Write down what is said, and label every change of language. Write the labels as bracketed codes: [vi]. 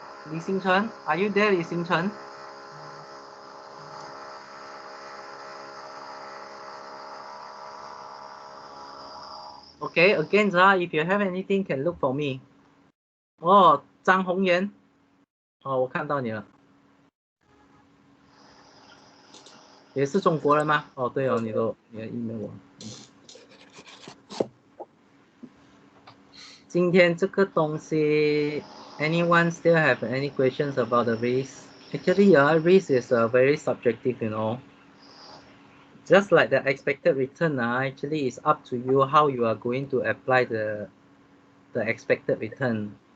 [en] 李星辰 ，Are you there， 李星辰 ？Okay, again, if you have anything, can look for me. [zh] 哦，张宏源，哦，我看到你了，也是中国人吗？哦，对哦，你的 email 我。今天这个东西 [en] ，anyone still have any questions about the risk? Actually, risk is very subjective, you know. Just like the expected return, actually it's up to you how you are going to apply the expected return.